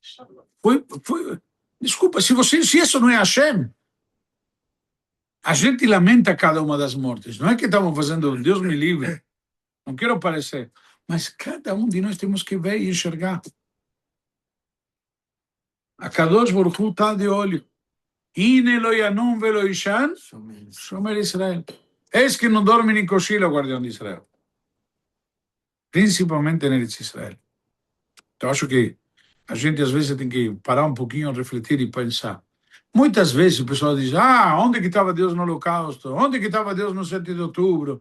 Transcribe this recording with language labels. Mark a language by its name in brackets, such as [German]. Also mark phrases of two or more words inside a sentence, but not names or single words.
[Portuguese] Desculpa, se isso não é Hashem, a gente lamenta cada uma das mortes. Não é que estamos fazendo, Deus me livre, não quero parecer, mas cada um de nós temos que ver e enxergar. A Kadosh Baruch Hu está de olho. [Hebrew] הנה לא ינום ולא יישן שומר ישראל. [Portuguese] Eis que não dorme nem cochila o guardião de Israel. Principalmente em Eretz Israel. Então, acho que a gente, às vezes, tem que parar um pouquinho, refletir e pensar. Muitas vezes o pessoal diz, onde que estava Deus no Holocausto? Onde que estava Deus no 7 de outubro?